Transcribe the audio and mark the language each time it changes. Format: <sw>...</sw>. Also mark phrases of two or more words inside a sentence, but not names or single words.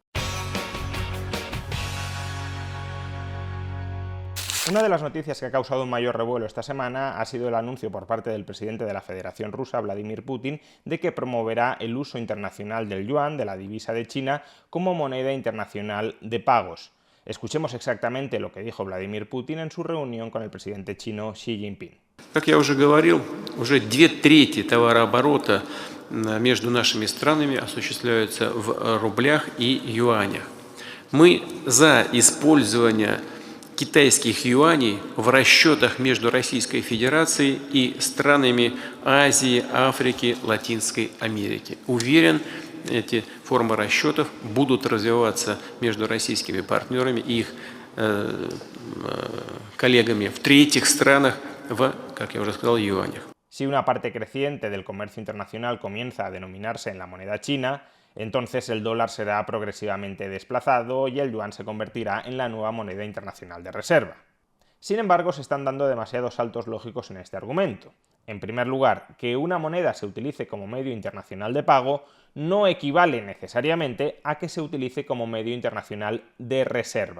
<es>Una de las noticias que ha causado un mayor revuelo esta semana ha sido el anuncio por parte del presidente de la Federación Rusa, Vladimir Putin, de que promoverá el uso internacional del yuan, de la divisa de China, como moneda internacional de pagos. Escuchemos exactamente lo que dijo Vladimir Putin en su reunión con el presidente chino Xi Jinping.</es> <ru>Как я уже говорил, уже 2/3 товарооборота между нашими странами осуществляются в рублях и юанях. Мы за использование китайских юаней в расчетах между Российской Федерацией и странами Азии, Африки, Латинской Америки. Уверен, эти формы расчетов будут развиваться между российскими партнерами и их коллегами в третьих странах в, как я уже сказал, юанях.</ru> <es>Si una parte creciente del comercio internacional comienza a denominarse en la moneda china, entonces el dólar será progresivamente desplazado y el yuan se convertirá en la nueva moneda internacional de reserva. Sin embargo, se están dando demasiados saltos lógicos en este argumento. En primer lugar, que una moneda se utilice como medio internacional de pago no equivale necesariamente a que se utilice como medio internacional de reserva.</es>